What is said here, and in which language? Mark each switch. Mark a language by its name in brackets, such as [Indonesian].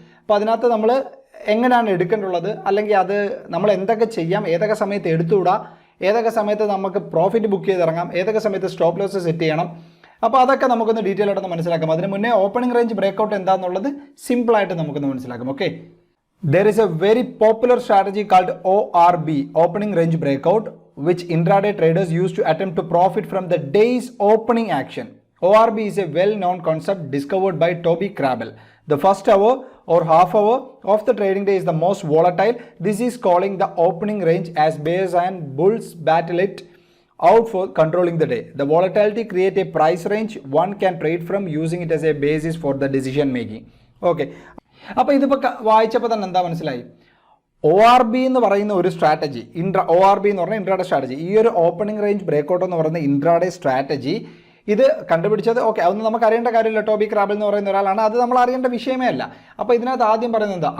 [Malayalam] അപ്പോൾ അതിനകത്ത് നമ്മൾ എങ്ങനെയാണ് എടുക്കേണ്ടുള്ളത്, അല്ലെങ്കിൽ അത് നമ്മൾ എന്തൊക്കെ ചെയ്യാം, ഏതൊക്കെ സമയത്ത് എടുത്തുകൂടാ, ഏതൊക്കെ സമയത്ത് നമുക്ക് പ്രോഫിറ്റ് ബുക്ക് ചെയ്തിറങ്ങാം, ഏതൊക്കെ സമയത്ത് സ്റ്റോപ്പ് ലോസ് സെറ്റ് ചെയ്യണം, അപ്പോൾ അതൊക്കെ നമുക്കൊന്ന് ഡീറ്റെയിൽ ആയിട്ടൊന്ന് മനസ്സിലാക്കാം. അതിന് മുന്നേ ഓപ്പണിംഗ് റേഞ്ച് ബ്രേക്ക്ഔട്ട് എന്താണെന്നുള്ളത് സിമ്പിളായിട്ട് നമുക്കൊന്ന് മനസ്സിലാക്കാം. Okay, [English] There is a very popular strategy called ORB, opening range breakout, which intraday traders use to attempt to profit from the day's opening action. ORB is a well-known concept discovered by Toby Crabel. The first hour or half hour of the trading day is the most volatile. This is calling the opening range as bears and bulls battle it out for controlling the day. The volatility creates a price range one can trade from, using it as a basis for the decision making. Okay. [Malayalam] അപ്പോൾ ഇതിപ്പോൾ വായിച്ചപ്പോൾ തന്നെ എന്താ മനസ്സിലായി? ORB എന്ന് പറയുന്ന ഒരു strategy, ORB എന്ന് പറഞ്ഞാൽ ഇൻട്രാഡേ സ്ട്രാറ്റജി. ഈ ഒരു ഓപ്പണിംഗ് റേഞ്ച് ബ്രേക്കൗട്ട് എന്ന് പറയുന്ന ഇൻട്രാഡേ സ്ട്രാറ്റജി ഇത് കണ്ടുപിടിച്ചത് അതൊന്നും നമുക്ക് അറിയേണ്ട കാര്യമില്ല. ടോബി ക്രാബൽ എന്ന് പറയുന്ന ഒരാളാണ്. അത് നമ്മൾ അറിയേണ്ട വിഷയമേ അല്ല. അപ്പോൾ ഇതിനകത്ത് ആദ്യം പറയുന്നത് എന്താ?